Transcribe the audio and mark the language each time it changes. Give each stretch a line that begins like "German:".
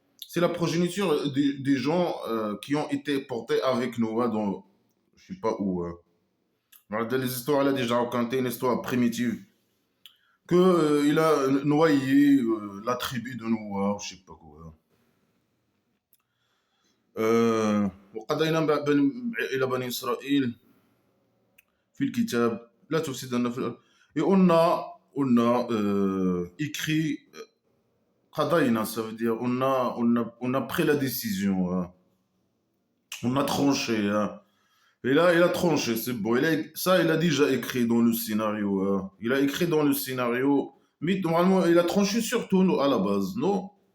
French: C'est la progéniture des gens qui ont été portés avec Noah dans, je sais pas où. Dans les histoires, elle a déjà raconté une histoire primitive que il a noyé la tribu de Noah, je sais pas quoi.
Arabic: وقضينا إلى بني إسرائيل في الكتاب لا تفسدن في الأرض.
French: Et on a écrit قضينا, ça veut dire on a pris la décision, hein. On a tranché, hein. Et là, il a tranché, c'est bon. Il a déjà écrit dans le scénario, hein. Il a écrit dans le scénario, mais normalement, il a tranché surtout à la base, non?